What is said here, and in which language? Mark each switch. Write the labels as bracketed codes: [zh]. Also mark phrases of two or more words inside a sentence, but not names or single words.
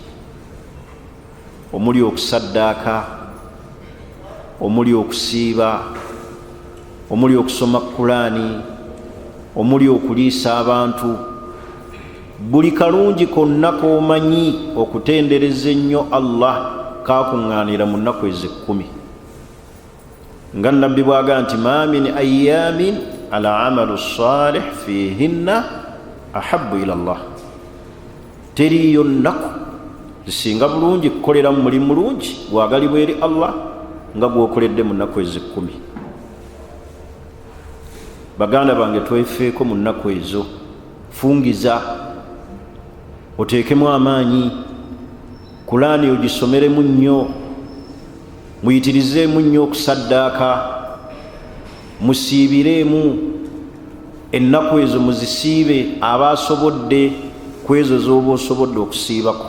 [lg] omuli okusaddaaka, omuli okusiiba, omuli okusoma Qur'ani, omuli okuliisa abantu, buli kalungi konna k'omanyi okutendereza ennyo Allah kakuŋŋaanira mu nnaku ezo 10. Nga nabbi bw'aga nti [ar] ما من أيام العمل الصالح فيهن أحب إلى الله, [lg] teriyo nnaku zisinga bulungi kukolera mu mulimu mulungi gwagalibwa eri Allah nga gwokoledde mu nnaku ezo 10. Baganda bange twefeeko mu nnaku ezo, fungiza oteekemu amaanyi, Qur'ani ogisomeremu nnyo, muyitirizeemu nnyo okusaddaaka, musiibiremu ennaku ezo, muzisiibe abasobodde ku ezo z'oba osobodde okusiibako.